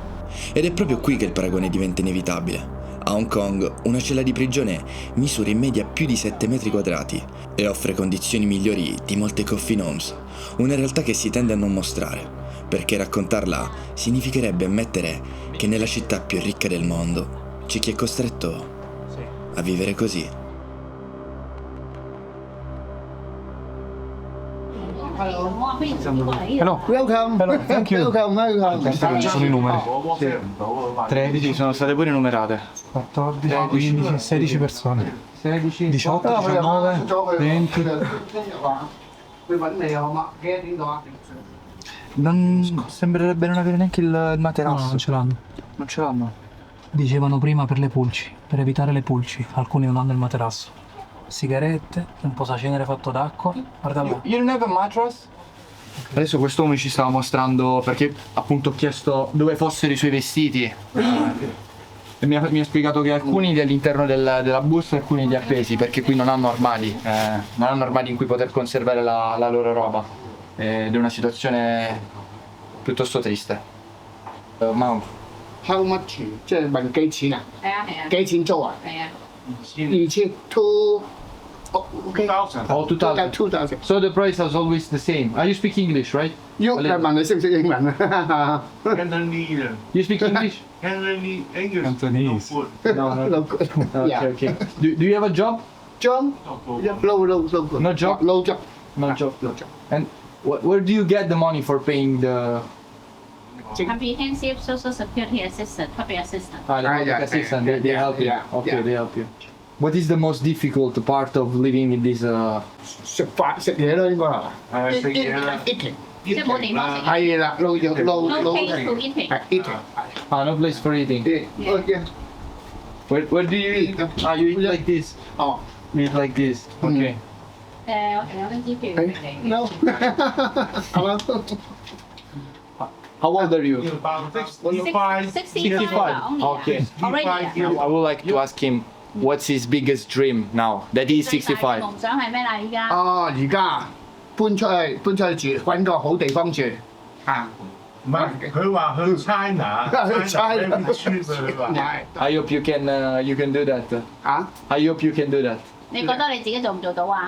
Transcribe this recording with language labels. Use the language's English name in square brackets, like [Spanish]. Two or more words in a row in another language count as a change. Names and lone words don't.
[Italian] Ed è proprio qui che il paragone diventa inevitabile. A Hong Kong una cella di prigione misura in media più di 7 metri quadrati e offre condizioni migliori di molte [English] coffin homes, [Italian] una realtà che si tende a non mostrare, perché raccontarla significherebbe ammettere che nella città più ricca del mondo c'è chi è costretto a vivere così. [English] Hello. Hello. Welcome. Thank you. Welcome. [Italian] Questi sono i numeri. 13 sono state pure numerate. 14, 15, 16 persone. 16, 18, 19, 20. Non sembrerebbe non avere neanche il No, materasso. non ce l'hanno. Non ce l'hanno. Dicevano prima per le pulci, per evitare le pulci. Alcuni non hanno il materasso. Sigarette, un posacenere fatto d'acqua. Guarda là. [English] You don't have a mattress? [Italian] Adesso quest'uomo ci stava mostrando perché appunto ho chiesto dove fossero i suoi vestiti. E mi ha spiegato che alcuni li all'interno della busta e alcuni li ha appesi perché qui non hanno armadi, non hanno armadi in cui poter conservare la loro roba. Ed è una situazione piuttosto triste. Ma [English] How much？ [Cantonese] 即係問幾錢啊？係啊係啊幾錢租啊？係啊。 [English] 2000 to OK [Cantonese] 哦 2000 2000。 [English] So the price is always the same. You speak English, right? [Cantonese] 要問你識唔識英文啊 [English] Cantonese. You speak English? Cantonese. English. Cantonese. No, no. ？No good. Okay, Yeah. okay. Do you have a job? John? No good. No job? No job. No job. No job. And where do you get the money for paying the Comprehensive Social Security Assistant, public assistant. the public yeah, assistant? yeah, They help you. yeah, Okay, yeah. they help you. What is the most difficult part of living in this? [Cantonese] 食飯食嘢啦應該係嘛？係食嘢啦。 [English] eating [Cantonese] 即係冇地方食。係啦，撈 [English] No place to eating. [Cantonese] 係 eating。 [English] No place for eating. Yeah. Where do you eat? You eat like this. 哦 You eat like this. Okay. [Cantonese] 有張支票俾你。，no 係嘛？ [English] How old are you? About 65. 65. Okay. Already. I would like to ask him what's his biggest dream now that he's 65. [Cantonese] 夢想係咩啦？依家哦，而家搬出去住，揾個好地方住啊！唔係，佢話去 China。 [English] China very cheap [Cantonese] 佢話。 [English] I hope you can do that. 啊 I hope you can do that. [Cantonese] 你覺得你自己做唔做到啊？